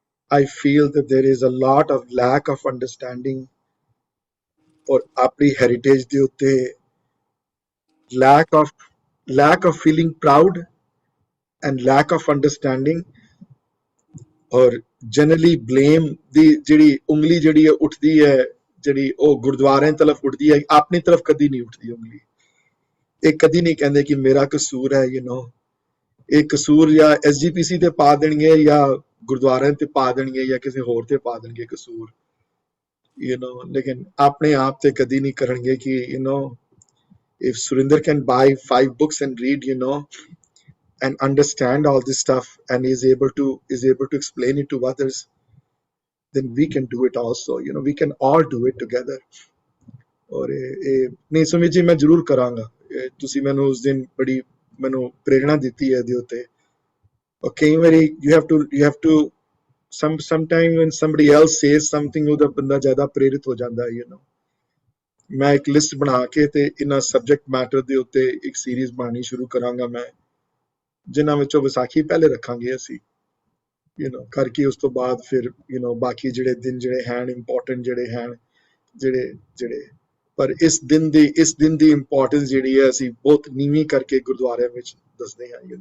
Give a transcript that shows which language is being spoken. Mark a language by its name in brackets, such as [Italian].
[English] I feel that there is a lot of lack of understanding or [Punjabi] apni heritage de utte [English] lack of feeling proud and lack of understanding or generally blame [Punjabi] ਦੀ ਜਿਹੜੀ ਉਂਗਲੀ ਜਿਹੜੀ ਹੈ ਉੱਠਦੀ ਹੈ, ਜਿਹੜੀ ਉਹ ਗੁਰਦੁਆਰਿਆਂ ਤਰਫ ਉੱਠਦੀ ਹੈ, ਆਪਣੀ ਤਰਫ ਕਦੀ ਨਹੀਂ ਉੱਠਦੀ ਉਂਗਲੀ। ਇਹ ਕਦੀ ਨਹੀਂ ਕਹਿੰਦੇ ਕਿ ਮੇਰਾ ਕਸੂਰ ਹੈ, ਇਹ ਕਸੂਰ ਜਾਂ SGPC ਤੇ ਪਾ ਦੇਣਗੇ ਜਾਂ ਗੁਰਦੁਆਰਿਆਂ ਤੇ ਪਾ ਦੇਣਗੇ ਜਾਂ ਕਿਸੇ ਹੋਰ ਤੇ ਪਾ ਦੇਣਗੇ ਕਸੂਰ, ਲੇਕਿਨ ਆਪਣੇ ਆਪ ਤੇ ਕਦੀ ਨਹੀਂ ਕਰਨਗੇ ਕਿ [English] if Surinder can buy 5 books and read and understand all this stuff and is able to explain it to others, then we can do it also. We can all do it together. [Hindi] और नहीं सुमित जी, मैं जरूर करांगा। [Punjabi] ਤੁਸੀਂ ਮੈਨੂੰ ਉਸ ਦਿਨ ਬੜੀ ਮੈਨੂੰ ਪ੍ਰੇਰਣਾ ਦਿੱਤੀ ਹੈ ਇਹਦੇ ਉੱਤੇ। [Hindi] और कई बारी [English] you have to sometime when somebody else says something, [Punjabi] ਉਹਦਾ ਬੰਦਾ ਜ਼ਿਆਦਾ ਪ੍ਰੇਰਿਤ ਹੋ ਜਾਂਦਾ ਹੈ। ਮੈਂ ਇੱਕ ਲਿਸਟ ਬਣਾ ਕੇ ਤੇ ਇਹਨਾਂ ਸਬਜੈਕਟ ਮੈਟਰ ਦੇ ਉੱਤੇ ਇੱਕ ਸੀਰੀਜ਼ ਬਣਾਉਣੀ ਸ਼ੁਰੂ ਕਰਾਂਗਾ ਮੈਂ, ਜਿਨ੍ਹਾਂ ਵਿੱਚੋਂ ਵਿਸਾਖੀ ਪਹਿਲੇ ਰੱਖਾਂਗੇ ਅਸੀਂ, ਕਰਕੇ ਉਸ ਤੋਂ ਬਾਅਦ ਫਿਰ ਬਾਕੀ ਜਿਹੜੇ ਦਿਨ ਜਿਹੜੇ ਹਨ ਇੰਪੋਰਟੈਂਟ ਜਿਹੜੇ ਹਨ, ਜਿਹੜੇ ਪਰ ਇਸ ਦਿਨ ਦੀ ਇੰਪੋਰਟੈਂਸ ਜਿਹੜੀ ਹੈ ਅਸੀਂ ਬਹੁਤ ਨੀਵੀਂ ਕਰਕੇ ਗੁਰਦੁਆਰਿਆਂ ਵਿੱਚ ਦੱਸਦੇ ਹਾਂ।